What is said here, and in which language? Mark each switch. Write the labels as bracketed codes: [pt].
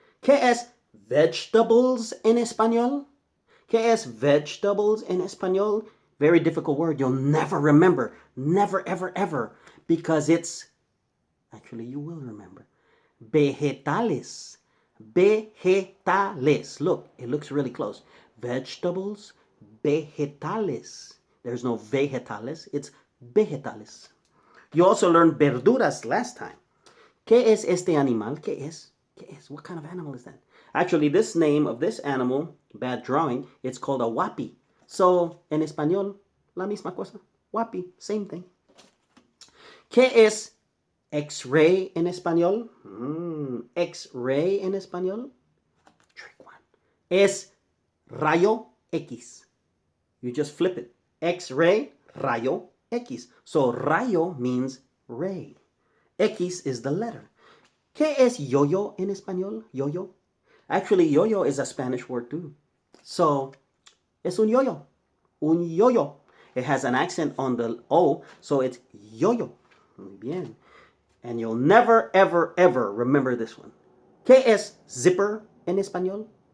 [es] ¿Qué es vegetables en español? ¿Qué es vegetables en español? [en] Very difficult word. You'll never remember. Never, ever, ever. Because it's, actually you will remember. Vegetales. Vegetales. Look, it looks really close. Vegetables, vegetales. There's no vegetales, it's vegetales. You also learned verduras last time. [es] ¿Qué es este animal? ¿Qué es? ¿Qué es? [en] What kind of animal is that? Actually, this name of this animal, bad drawing, it's called a huapi. [es] So, en español, la misma cosa. Huapi, [en] same thing. [es] ¿Qué es X-ray en español? [en] X-ray [es] en español. [en] Trick one. [es] Es rayo X. [en] You just flip it. X-ray, rayo X. So rayo means ray. X is the letter. [es] ¿Qué es yo-yo en español? [en] Yo-yo. Actually, yo-yo is a Spanish word too. So, [es] es un yo-yo. Un yo-yo. [en] It has an accent on the O, so it's yo-yo. [es] Muy bien. [en] And you'll never, ever, ever remember this one. [es] ¿Qué es zipper en español?